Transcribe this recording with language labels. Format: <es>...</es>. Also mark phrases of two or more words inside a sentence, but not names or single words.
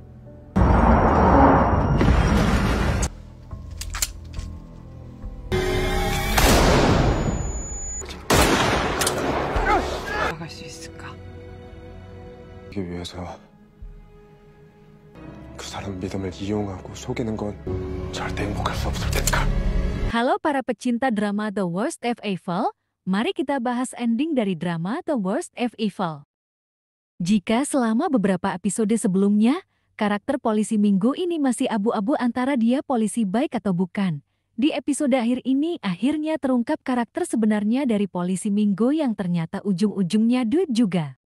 <ko>나갈 수 있을까? 이기 위해서 그 사람 믿음을 이용하고 속이는 건 절대 행복할 수 없을 테니까.</ko> <id>Halo para pecinta drama The Worst of Evil, mari kita bahas ending dari drama The Worst of Evil. Jika selama beberapa episode sebelumnya, karakter polisi Minggu ini masih abu-abu antara dia polisi baik atau bukan. Di episode akhir ini akhirnya terungkap karakter sebenarnya dari polisi Minggu yang ternyata ujung-ujungnya duit juga.</id>